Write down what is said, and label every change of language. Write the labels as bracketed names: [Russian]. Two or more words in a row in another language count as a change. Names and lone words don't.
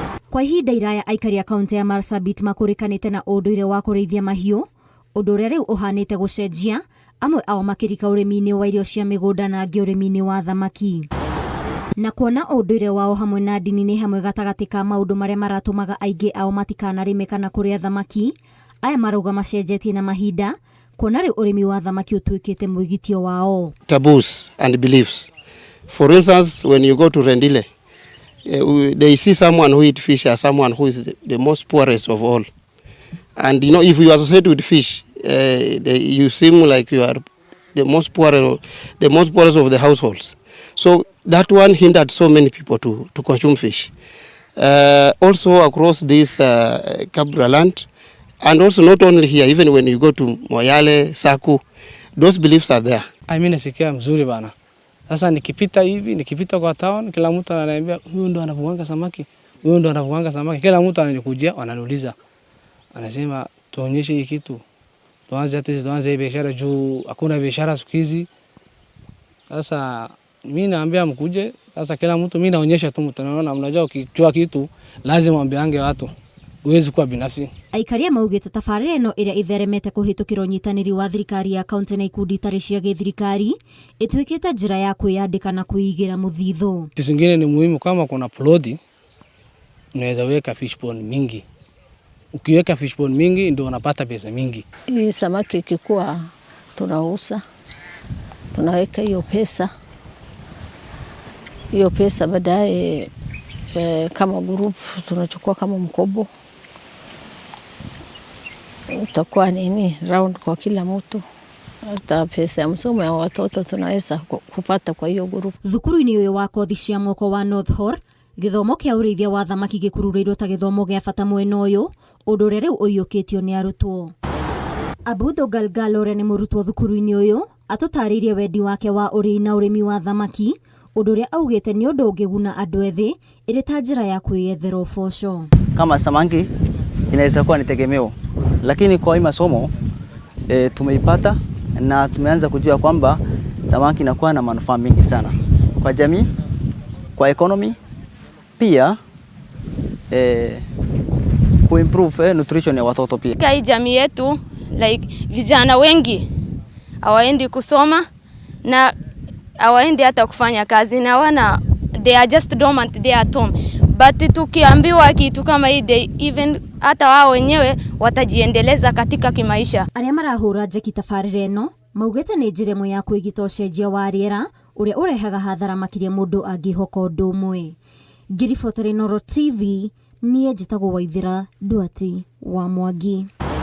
[Kikuyu] Kwa ihinda iraya aikari a kaunti ya Marsabit makurikanite na unduire wa kurithia mahiu, undu uria riu uhanite gucenjia, amwe ao makirika urimi-ini wa irio cia migunda na angi urimi-ini wa thamaki. Na kuona unduire wao hamwe na ndini ni hamwe gatagati ka maundu maria maratumaga aingi ao matikanarime kana kuria thamaki, aya marauga macenjetie na mahinda, kuona riu urimi wa thamaki utuikite mwigitio wao. [English] Taboos and beliefs. For instance, when you go to Rendile, they see someone who eat fish as someone who is the most poorest of all. And you know, if you associate with fish, you seem like you are the most poorest of the households. So that one hindered so many people to consume fish. Also across this Kabra land, and also not only here, even when you go to Moyale, Saku, those beliefs are there. [Swahili] Mimi nasikia mzuri bana. Sasa nikipita kwa town, kila mtu ananiambia huyu ndo anavuanga samaki, huyu ndo anavuanga samaki. Kila mtu ananikujia, wananiuliza. Anasema tuonyeshe hii kitu. Tuanze biashara juu hakuna biashara siku hizi. Sasa mimi naambia mkuje, sasa kila mtu mimi naonyesha tu mtu, naona mnajua ukijua kitu lazima ambiange watu. Uwezi kuwa binafsi. [Kikuyu] Aikaria maugite tafarire no iria itheremete kuhitukira unyitaniri wa thirikari ya kaunti na ikundi tari cia githirikari ituikite njira ya kwiyandika na kuigira muthitho. [Swahili] Kitu kingine ni muhimu, kama kuna ploti unaweza weka [English] fish pond [Swahili] mingi. Ukiweka [English] fish pond [Swahili] mingi ndio unapata pesa mingi. Hii samaki ikikuwa tunauza, tunaweka hiyo pesa baadaye kama group tunachukua kama mkobo. Utakuwa nini round kwa kila mtu. Hata pesa ya msomo ya watoto tunaweza kupata kwa hiyo group. [Kikuyu] Thukuru-ini uyu wa kothi cia moko wa North Hor, githomo kia urithia wa thamaki gikururirwo ta githomo gia bata mwena uyu, undu uria riu uyukitio ni arutwo. Abudo Galgal uria ni murutwo thukuru-ini uyu atutaririe wendi wake wa urii na urimi wa thamaki, undu uria augite ni undu ungiguna andu ethi iri ta njira ya kwiyethera uboco. [Swahili] Kama samaki inaweza kuwa ni tegemeo, lakini kwa hii masomo tumeipata na tumeanza kujua kwamba samaki inakuwa na manufaa mengi sana kwa jamii, kwa economy, pia kuimprove nutrition ya watoto pia. Kwa jamii yetu, like vijana wengi hawaendi kusoma na hawaendi hata kufanya kazi, na [English] they are just dormant, they are at home. [Swahili] But tukiambiwa kitu kama hii, [English] they even [Swahili] hata wao wenyewe watajiendeleza katika kimaisha. [Kikuyu] Aria marahura njeki tafarire no maugite ni njira imwe ya kwigita ucenjia wa riera uria urehaga hathara makiria mundu angihoka undu umwe. Ngiribotera Inooro TV, nie njitagwo Waithira Duati wa Mwangi.